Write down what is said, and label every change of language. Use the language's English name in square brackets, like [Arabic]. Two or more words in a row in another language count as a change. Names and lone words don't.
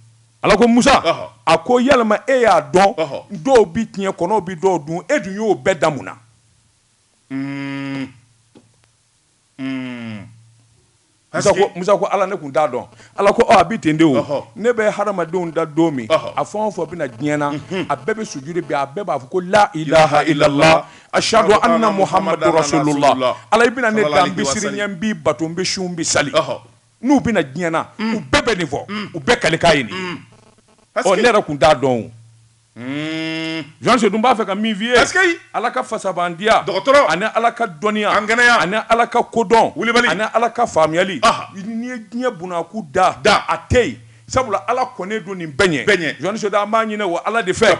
[Bambara] ala ko Musa a ko yalima e y'a dɔn dɔw bi tiɲɛ kɔnɔw bi dɔw dun e dun y'o bɛɛ da mun na Musa ko ala ne kun t'a dɔn ala ko a bi ten de o ne bɛ hadamadenw da don min a fɛn o fɛn bɛna diɲɛ na a bɛɛ bɛ sujudi bi a bɛɛ b'a fɔ ko [Arabic] لا إله إلا الله أشهد أن محمدا [Bambara] rasulullah ala i bɛna ne da n bɛ siri ɲɛ n b'i bato n bɛ su n bɛ sali n'u bɛna diɲɛ na u bɛɛ bɛ nin fɔ u bɛɛ kalikan ye nin ne yɛrɛ kun t'a dɔn o Josi Sedou b'a fɛ ka min f'i ye ala ka fasabandiya ani ala ka dɔnniya ani ala ka kodɔn ani ala ka faamuyali n'i ye diɲɛ bunakun da a tɛ yen sabula ala kɔne don nin bɛɛ ɲɛ jɔnni soda an b'a ɲinɛ wa ala de fɛ